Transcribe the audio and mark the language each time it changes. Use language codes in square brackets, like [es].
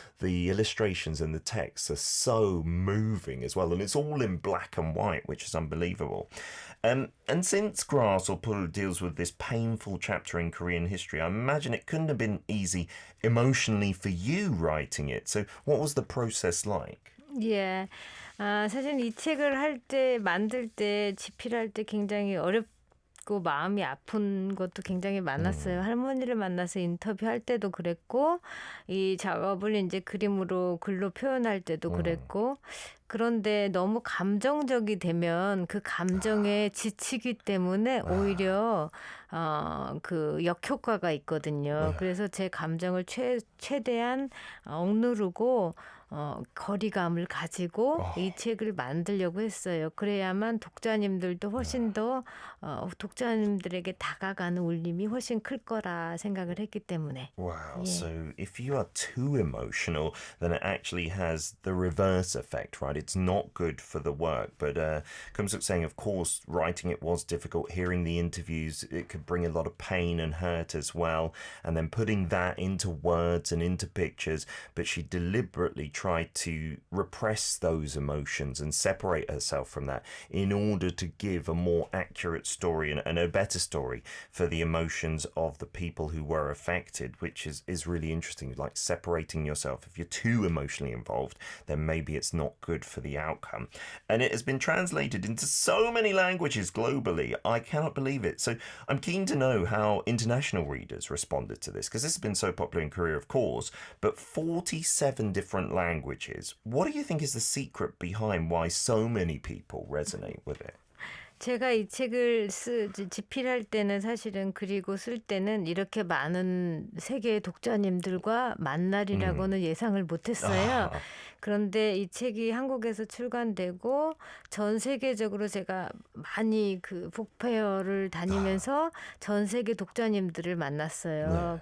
[en] The illustrations and the text are so moving as well, and it's all in black and white, which is unbelievable. And since Grass or Pul deals with this painful chapter in Korean history, I imagine it couldn't have been easy emotionally for you writing it. So what was the process like? [ko] 예. 사실 이 책을 만들 때, 집필할 때 굉장히 있고 마음이 아픈 것도 굉장히 많았어요. 할머니를 만나서 인터뷰할 때도 그랬고 이 작업을 이제 그림으로 글로 표현할 때도 그랬고 그런데 너무 감정적이 되면 그 감정에 지치기 때문에 오히려 그 역효과가 있거든요. 그래서 제 감정을 최대한 억누르고 거리감을 가지고 이 책을 만들려고 했어요. 그래야만 독자님들도 훨씬 더 독자님들에게 다가가는 울림이 훨씬 클 거라 생각을 했기 때문에. [en] Wow. [ko] 예. [en] So if you are too emotional, then it actually has the reverse effect, right? It's not good for the work. But Kumsuk saying, of course, writing it was difficult. Hearing the interviews, it could bring a lot of pain and hurt as well. And then putting that into words and into pictures. But she deliberately tried to repress those emotions and separate herself from that in order to give a more accurate story and a better story for the emotions of the people who were affected, which is really interesting, like separating yourself. If you're too emotionally involved, then maybe it's not good for the outcome. And it has been translated into so many languages globally. I cannot believe it. So I'm keen to know how international readers responded to this, because this has been so popular in Korea, of course, but 47 different languages. What do you think is the secret behind why so many people resonate with it? [ko] 제가 이 책을 집필할 때는 사실은 그리고 쓸 때는 이렇게 많은 세계의 독자님들과 만날이라고는 예상을 못했어요. 그런데 이 책이 한국에서 출간되고 전 세계적으로 제가 많이 그 북페어를 다니면서 전 세계 독자님들을 만났어요.